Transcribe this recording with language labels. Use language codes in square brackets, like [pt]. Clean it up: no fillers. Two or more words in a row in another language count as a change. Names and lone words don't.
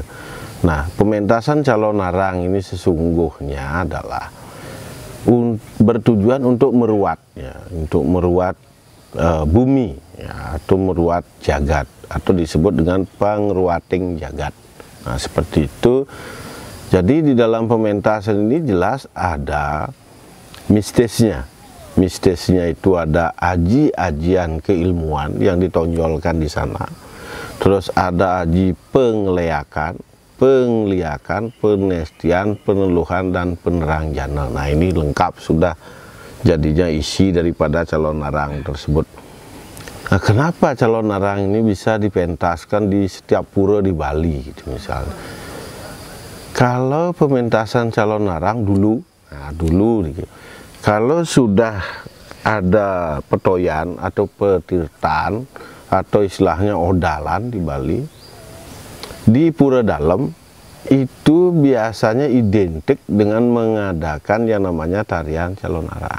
[id] Nah, pementasan calon narang ini sesungguhnya adalah bertujuan untuk meruat, untuk meruat bumi, atau meruat jagat, atau disebut dengan pengruating jagat. Nah, seperti itu. Jadi di dalam pementasan ini jelas ada mistisnya. Mistisnya itu ada aji-ajian keilmuan yang ditonjolkan di sana. Terus ada aji pengliakan, penestian, peneluhan, dan penerang jana. Nah, ini lengkap sudah jadinya isi daripada calon narang tersebut. Nah, kenapa calon narang ini bisa dipentaskan di setiap pura di Bali gitu misalnya? Kalau pementasan calon narang dulu, kalau sudah ada petoyan atau petirtan atau istilahnya odalan di Bali, di pura dalam itu biasanya identik dengan mengadakan yang namanya tarian calon narang.